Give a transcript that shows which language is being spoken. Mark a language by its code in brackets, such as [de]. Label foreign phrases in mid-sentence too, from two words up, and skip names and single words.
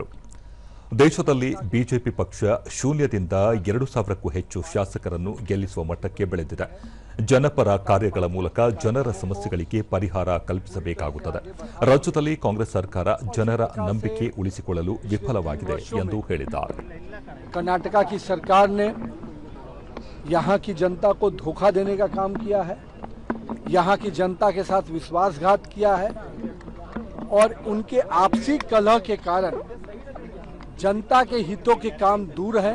[kn] ದೇಶದಲ್ಲಿ ಬಿಜೆಪಿ ಪಕ್ಷ ಶೂನ್ಯದಿಂದ 2,000ಕ್ಕೂ ಹೆಚ್ಚು ಶಾಸಕರನ್ನು ಗೆಲ್ಲಿಸುವ ಮಟ್ಟಕ್ಕೆ ಬೆಳೆದಿದೆ. ಜನಪರ ಕಾರ್ಯಗಳ ಮೂಲಕ ಜನರ ಸಮಸ್ಯೆಗಳಿಗೆ ಪರಿಹಾರ ಕಲ್ಪಿಸಬೇಕಾಗುತ್ತದೆ. ರಾಜ್ಯದಲ್ಲಿ ಕಾಂಗ್ರೆಸ್ ಸರ್ಕಾರ ಜನರ ನಂಬಿಕೆ ಉಳಿಸಿಕೊಳ್ಳಲು ವಿಫಲವಾಗಿದೆ ಎಂದು ಹೇಳಿದ್ದಾರೆ. [hi] कर्नाटक की सरकार ने यहाँ की जनता को धोखा देने का काम किया है, यहाँ की जनता के साथ विश्वासघात किया है और उनके आपसी कलह के कारण जनता के हितों के काम दूर है।